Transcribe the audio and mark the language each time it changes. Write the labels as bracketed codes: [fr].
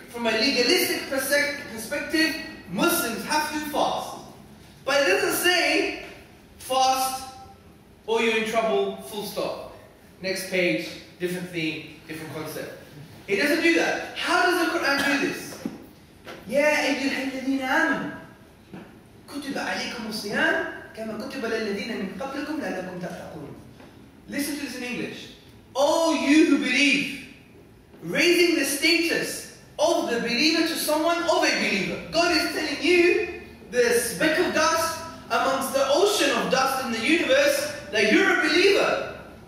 [en] From a legalistic perspective, Muslims have to fast. But it doesn't say fast or you're in trouble, full stop. Next page, different theme, different concept. It doesn't do that. How does the Quran do this? [ar] يا أيها الذين آمنوا كتب عليكم الصيام كما كتب للذين من قبلكم لعلكم تتقون. [en] Listen to this in English. Oh, you who believe, raising the status of the believer to someone of a believer. God is telling you, the speck of dust amongst the ocean of dust in the universe, that you're a believer.